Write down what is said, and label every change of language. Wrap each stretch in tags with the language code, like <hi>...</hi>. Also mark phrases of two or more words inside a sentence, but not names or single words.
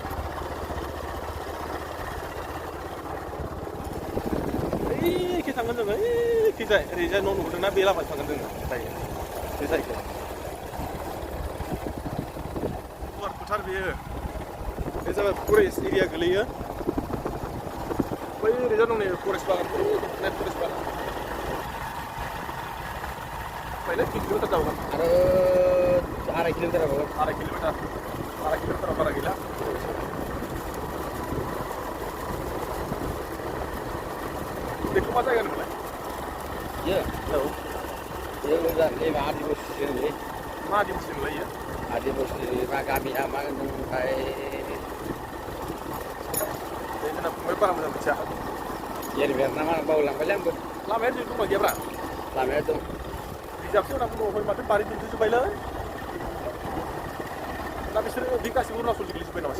<brx>ओइखि थांगोन जोङो ओइखिजाय ओरैजाय न' नुदोंना बे लामाजों थांगोन जोङो दायो बे जायगायाव गुवार फोथार बेयो बे जाबाय फरेस्ट एरिया गोलैयो बै ओरैजाय दं नै फरेस्ट बागान फरेस्ट बागान</brx> <hi>पहले 3 किलोमीटर जाऊंगा अरे 2.5 किलोमीटर होगा 2.5 किलोमीटर बारा गेला देखो</hi> <brx>मा जायगा नोंलाय</brx> <hi>ये औ ये उधर ले आदिवासी ले</hi> <brx>मा आदिवासी नोंलाय इयो आदिवासी मा गामिया मा ओमफ्राय जोंना फंबाय बारा मोजां मिथिया येरबेरना मा बावलांबायलै आंबो लामाया जों दंना गैयाब्रा लामाया दं रिजार्भसो होनांगौ दङ माथो बारि दुमथ'जोब्बायलै दा बिसोरो बे गासिबो अरुणाचल गोग्लैजोब्बाय नामा</brx>